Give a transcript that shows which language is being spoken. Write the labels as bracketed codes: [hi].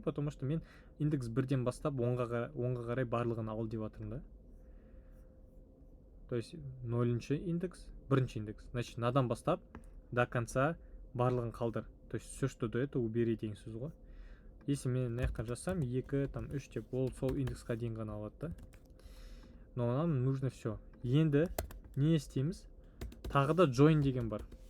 [ru] Потому что [kk] мен индекс 1-ден бастап 10-ға қарай барлығын ал деп жатырмын да. [ru] То есть 0-ші индекс, 1-ші индекс. Значит, [kk] надан бастап [ru] до конца [kk] барлығын қалдыр. [ru] То есть все, что до этого убери [kk] деген сөз ғой. [ru] Если [kk] мен мына жаққа жазсам 2, [ru] там [kk] 3 деп, ол сол индексқа дейін ғана алады да. [ru] Но нам нужно все. [kk] Енді не істейміз? Тағы да join деген бар.